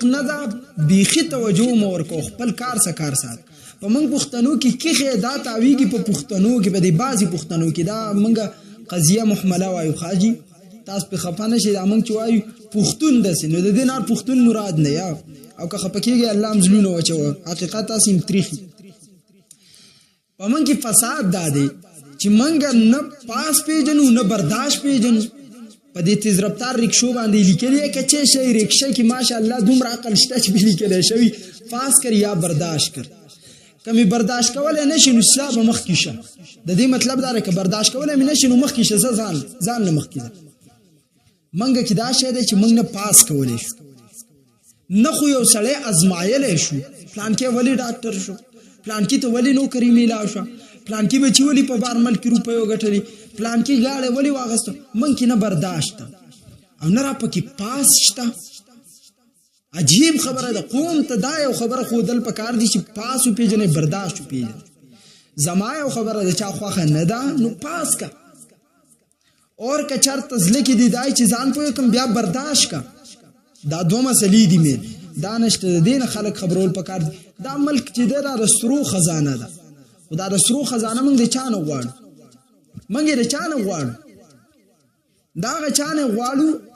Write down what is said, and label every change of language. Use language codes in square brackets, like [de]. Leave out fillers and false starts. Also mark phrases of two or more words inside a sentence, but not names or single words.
[ps] نه ده بیخي توجه مه ورکوه خپل کار سات په موږ پښتنو کې کښې دا تاویږي په پښتنو کې په دې بعضې پښتنو کې دا موږ قضیه محمله وایو خاجي تاسو پې خفه نه شئ دا موږ چې وایو پښتون داسې نو د دې نه پښتون مراد نه یا او که خفه کېږي الله هم زړونه وچوه حقیقت تاسې هم تریخي په موږ کې فساد دا دی چې موږ نه پاس پیژنو نه برداشت پیژنو په دې تیز رفتار رکشو باندې لیکلي که چې شی رکشه کې ماشاءالله دومره عقل شته چې به لیکلی شوي [ur] پاس کر یا برداشت کر [ps] که مې برداشت کولی نه شي نو ستا به مخکې شه د دې مطلب دا دی که برداشت کولی مې نه شي نو مخکې شه زه ځان نه مخکې ځه موږ کې دا شی دی چې موږ نه پاس کولی شو نه خو یو سړی ازمایلی شو پلانکې ولې ډاکټر شو پلانکې ته ولې نوکري میلاو شوه پلانکې بچي ولې په بار ملک روپیو ګټلې پلانکې ګاډی ولې واغسته موږ کې نه برداشت ته او نه را پکې پاس شته عجیب خبره ده قوم ته دا یو خبره ښودل پکار دي چې پاس وپېژنې برداشت وپېژنې زما یو خبره د چا خوښه نه ده نو پاس کا اور که چېرته زړه کې دې دای چې ځان پوه کړم بیا برداشت کا دا دوه مسلې دي مې دا نشته د دې نه خلک خبرول پکار دي دا ملک چې دی دا د سرو خزانه ده خو دا د سرو خزانه موږ د چا نه غواړو موږ یې د چا نه غواړو د هغه چا نه غواړو